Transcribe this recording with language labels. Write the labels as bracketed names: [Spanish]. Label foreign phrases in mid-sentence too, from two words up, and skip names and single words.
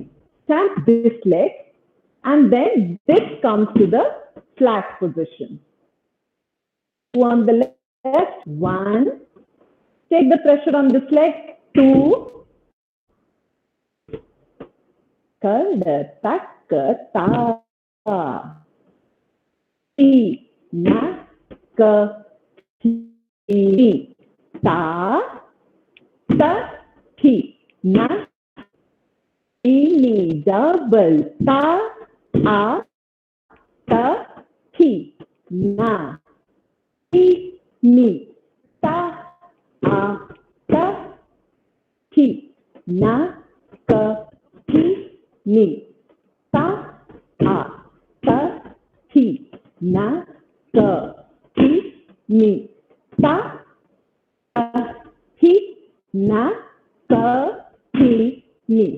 [English] Stamp this leg, and then this comes to the flat position. Two on the left, one. Take the pressure on this leg, two. Kada, taka, ta. Ti, na, ka, ti, ta, ta, ti, na, ni, double, ta, a, ta, ti, na, ti, ni, ta, a, ta, ti, na, ka, ti, ni, ta, a, ta, ti, na, ka, ti, ni, ta, ti, na, ka, ti, ni.